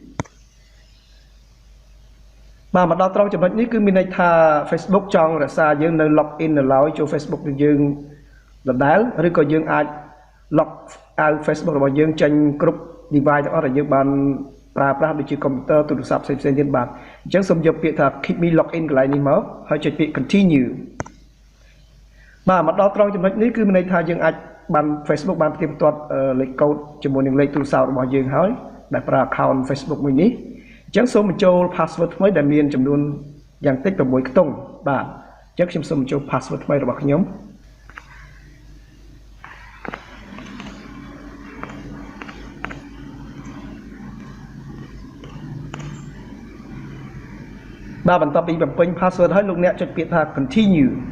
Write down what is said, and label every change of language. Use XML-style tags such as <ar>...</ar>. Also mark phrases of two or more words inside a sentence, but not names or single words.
<km>បាទមកដល់ត្រង់ចំណុចនេះគឺមានន័យថា Facebook ចង់រក្សាយើងនៅ</km> <en>log in</en> <km>នៅឡើយចូល Facebook របស់យើងដដែលឬក៏យើងអាច</km> <en>log out Facebook</en> <km>របស់យើងចេញគ្រប់ device ទាំងអស់ដែលយើងបានប្រើប្រាស់ដូចជា computer ទូរស័ព្ទផ្សេងៗទៀតបាទអញ្ចឹងសូមយកពាក្យថា keep</km> <en>me log in</en> <km>កន្លែងនេះមកហើយចុចពាក្យ continue បាទមកដល់ត្រង់ចំណុចនេះគឺមានន័យថាយើង អាចបាន Facebook បានផ្ទៀងផ្ទាត់លេខកូដជាមួយនឹងលេខទូរស័ព្ទរបស់យើងហើយដែលប្រើ account Facebook មួយនេះអញ្ចឹងសូមបញ្ចូល password ថ្មីដែលមានចំនួនយ៉ាងតិច6ខ្ទង់បាទអញ្ចឹងខ្ញុំសូមបញ្ចូល password ថ្មីរបស់ខ្ញុំបាទបន្ទាប់ពីបំពេញ password ហើយលោកអ្នកចុចពាក្យថា continue</km>